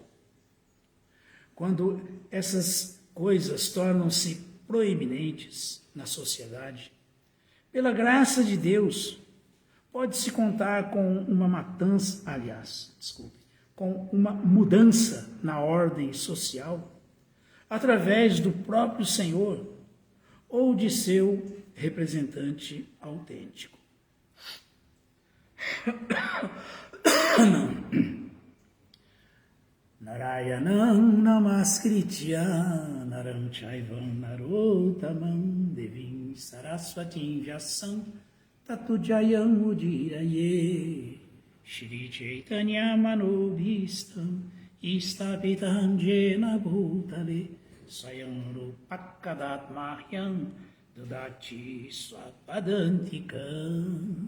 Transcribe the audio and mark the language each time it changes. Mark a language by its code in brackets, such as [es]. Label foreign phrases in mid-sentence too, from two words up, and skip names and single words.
[pt] Quando essas coisas tornam-se proeminentes na sociedade, pela graça de Deus, pode-se contar com uma com uma mudança na ordem social, através do próprio Senhor ou de seu representante autêntico. [sa] Narayanam namaskritya naram chaivam narotamam devim saraswatim vyasam tatu jayam udiraye Shri Chaitanya manobhistam istapitam jena bhutale swayam rupakkadatmahyam dudati swapadantikam.